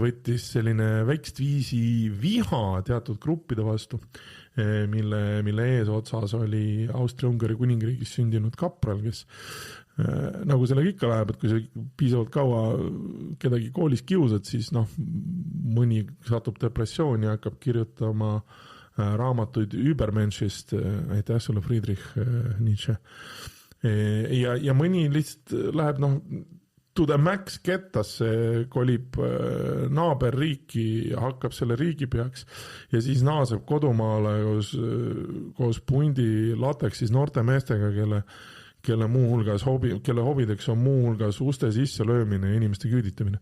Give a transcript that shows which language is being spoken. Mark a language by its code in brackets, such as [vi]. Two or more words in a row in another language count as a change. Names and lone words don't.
[et] võttis selline väikest viisi viha teatud gruppide vastu, mille eesotsas oli Austria-Ungari kuningriigis sündinud kapral, kes nagu sellega ikka läheb, et kui sa piisavalt kaua kedagi koolis kiusad, siis mõni satub depressiooni ja hakkab kirjutama raamatuid Übermenschist, aitäh sulle Friedrich Nietzsche. Ja mõni lihtsalt läheb [en] to the max [et] kettasse, kolib naaberriiki ja hakkab selle riigipeaks ja siis naaseb kodumaale koos pundi lateksis noorte meestega, kelle hobideks on muuhulgas uste sisse löömine ja inimeste küüditamine.